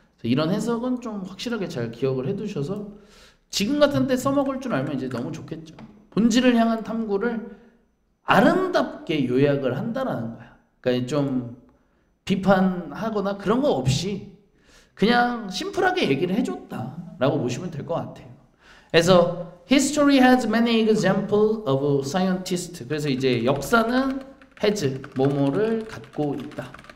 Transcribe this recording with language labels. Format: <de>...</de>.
<ko>이런 해석은 좀 확실하게 잘 기억을 해두셔서 지금 같은 때 써먹을 줄 알면 이제 너무 좋겠죠. 본질을 향한 탐구를 아름답게 요약을 한다라는 거야. 그러니까 좀 비판하거나 그런 거 없이 그냥 심플하게 얘기를 해줬다라고 보시면 될 것 같아요. 그래서</ko> <en>History has many examples of scientists.</en> <ko>그래서 이제 역사는 has 뭐뭐를 갖고 있다.</ko>